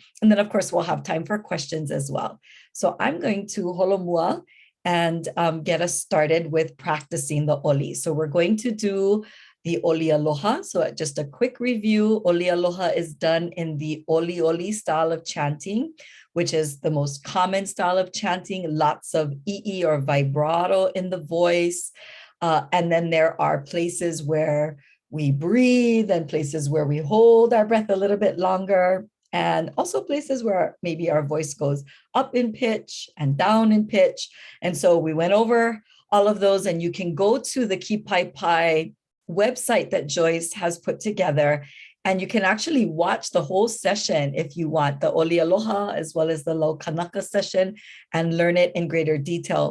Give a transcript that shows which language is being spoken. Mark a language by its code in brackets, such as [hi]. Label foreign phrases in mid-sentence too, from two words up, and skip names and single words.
[en] And then, of course, we'll have time for questions as well. So I'm going to holomua and get us started with practicing the oli. So we're going to do the Oli Aloha. So just a quick review, Oli Aloha is done in the Oli style of chanting, which is the most common style of chanting, lots of ʻiʻi or vibrato in the voice. And then there are places where we breathe and places where we hold our breath a little bit longer, and also places where maybe our voice goes up in pitch and down in pitch. And so we went over all of those, and you can go to the Kīpaepae website that Joyce has put together, and you can actually watch the whole session if you want, the Oli Aloha as well as the Laukanaka session, and learn it in greater detail.